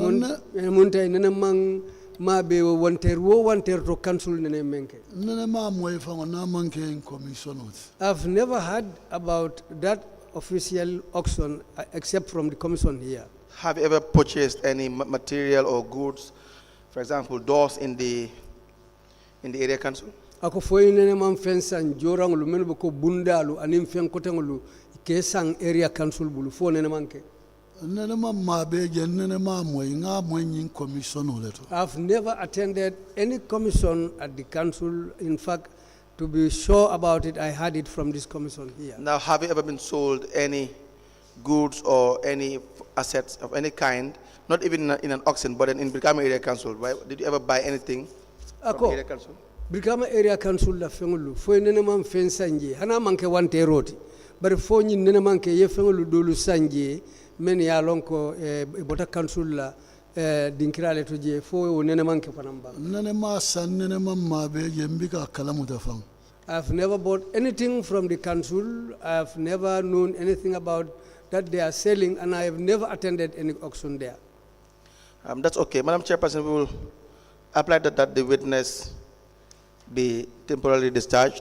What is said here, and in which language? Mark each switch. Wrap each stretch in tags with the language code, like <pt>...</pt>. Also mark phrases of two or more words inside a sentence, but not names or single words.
<en>I've never heard about that official auction except from the commission here. Have you ever purchased any material or goods, for example, doors in the area council?</en> <man>Ako foyi nene man fensan jorangulu menu ko bundalu anim fen kotengulu ke sang area council bulu fo nene manke. Nene ma mabe je nene ma moy nga moy nyin commission oleto.</man> <en>I've never attended any commission at the council. In fact, to be sure about it, I had it from this commission here. Now, have you ever been sold any goods or any assets of any kind, not even in an auction, but in Brikama Area Council, right? Did you ever buy anything from the Area Council?</en> <man>Brikama Area Council la fengulu fo nene man fen sanje hana manke wante roti bare fo nyin nene manke ye fengulu dolu sanje men ya lonko bota council la dinkirale to je fo nene manke fanamba nene ma san nene ma be je mbika kalamu da fam.</man> <en>I've never bought anything from the council. I've never known anything about that they are selling, and I have never attended any auction there. That's okay. Madam Chairperson, we will apply that the witness be temporarily discharged.</en>